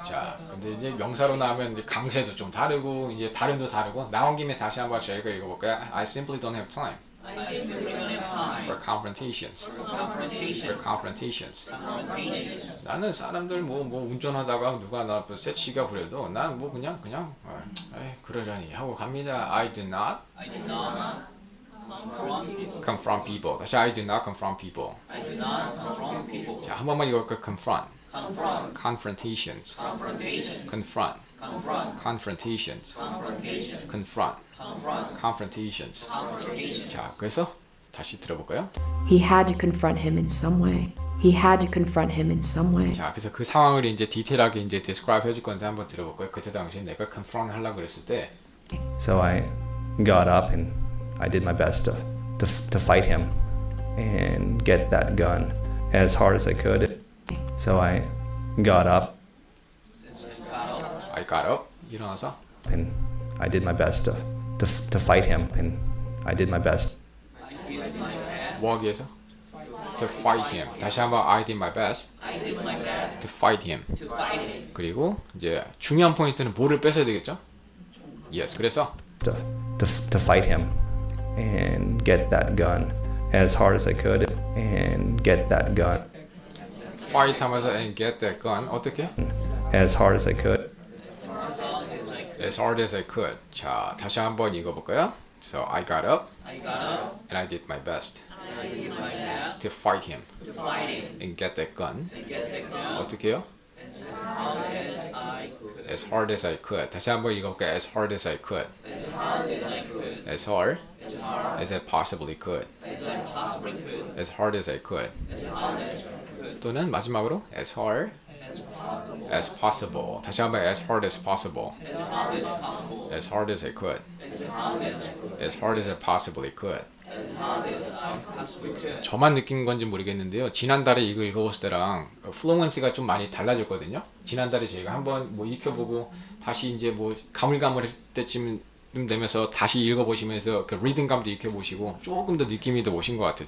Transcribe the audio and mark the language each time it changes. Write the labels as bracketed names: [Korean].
[Korean] 자, 근데 이제 명사로 나오면 이제 강세도 좀 다르고 이제 발음도 다르고 나온 김에 다시 한번 저희가 읽어볼까요? [English] I simply don't have time I simply don't have time for confrontations. for confrontation. confrontations. Confrontation. [Korean] 나는 사람들 뭐 운전하다가 누가 나 새치가 부려도 난 뭐 그냥 에이, 그러려니 하고 갑니다. [English] I do not I do not confront people. confront people. 다시 I do not confront people. I do not confront people. [Korean] 자, 한 번만 읽어볼까요? confront. [English] Confront. confrontations. Confrontation. confront. Confront. confrontations. Confrontation. confront. Confront. confrontations. Confrontation. [Korean] 자, 그래서 다시 들어볼까요? [English] He had to confront him in some way. He had to confront him in some way. [Korean] 자, 그래서 그 상황을 이제 디테일하게 이제 describe 해줄 건데 한번 들어볼까요? 그때 당시 내가 confront 하려고 그랬을 때 [English] So I got up and I did my best to fight him and get that gun as hard as I could. So I got up I got up [Korean] 일어나서 [English] and I did my best to fight him and I did my best. [Korean] 뭐 하기 위해서? [English] To fight him. [Korean] 다시 한번 [English] I did my best. To fight him. [Korean] 그리고 이제 중요한 포인트는 뭐를 뺏어야 되겠죠? Yes. 그래서 [English] To fight him and get that gun as hard as I could and get that gun fight [Korean] 하면서 [English] and get that gun [Korean] 어떻게? [English] as hard as I could. As hard as I could. [Korean] 자, 다시 한번 읽어볼까요? [English] So I got up and I did my best to fight him and get that gun. [Korean] 어떻게 해요? [English] As hard as I could. [Korean] 다시 한번 읽어볼까요? [English] As hard as I could. As hard as I possibly could. As hard as I could. [Korean] 또는 마지막으로 [English] as hard as possible. [Korean] 다시 한번 [English] as hard as possible. As hard as I could. As hard as I possibly could. [Korean] 저만 느낀 건지 모르겠는데요. 지난달에 이거 읽어봤을 때랑 플루언시가 좀 많이 달라졌거든요. 지난달에 저희가 한번 뭐 익혀보고 다시 이제 뭐 가물가물할 때쯤 되면서 다시 읽어보시면서 그 리듬감도 익혀보시고 조금 더 느낌이 더 오신 것 같아요.